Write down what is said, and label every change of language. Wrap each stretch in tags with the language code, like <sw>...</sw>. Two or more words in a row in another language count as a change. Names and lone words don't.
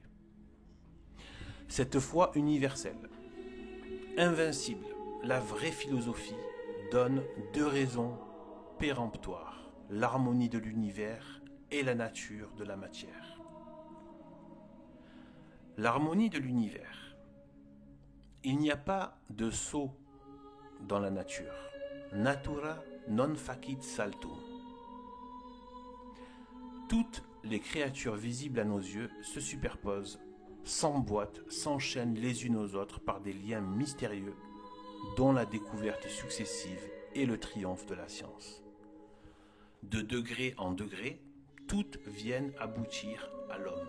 <fr>Cette foi universelle, invincible, la vraie philosophie, donne deux raisons péremptoires, l'harmonie de l'univers et la nature de la matière. L'harmonie de l'univers. Il n'y a pas de sot dans la nature.</fr> <la>Natura non facit saltum.</la> <fr>Toutes les créatures visibles à nos yeux se superposent, s'emboîtent, s'enchaînent les unes aux autres par des liens mystérieux dont la découverte successive est le triomphe de la science. De degré en degré, toutes viennent aboutir à l'homme.</fr>